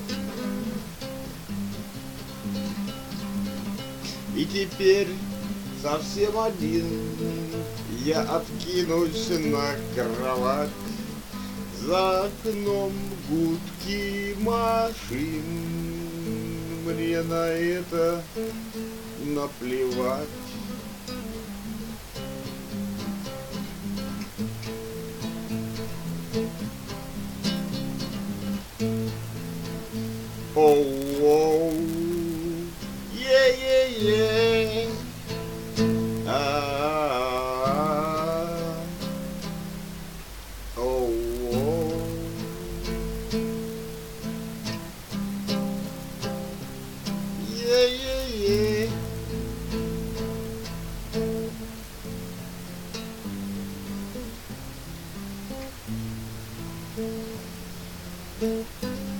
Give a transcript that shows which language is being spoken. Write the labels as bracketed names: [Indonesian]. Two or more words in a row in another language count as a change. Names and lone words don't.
[Russian] И теперь совсем один я откинусь на кровать. За окном гудки машин, мне на это наплевать. Оу, е-е-е, оу, е-е-е. [English] Thank you.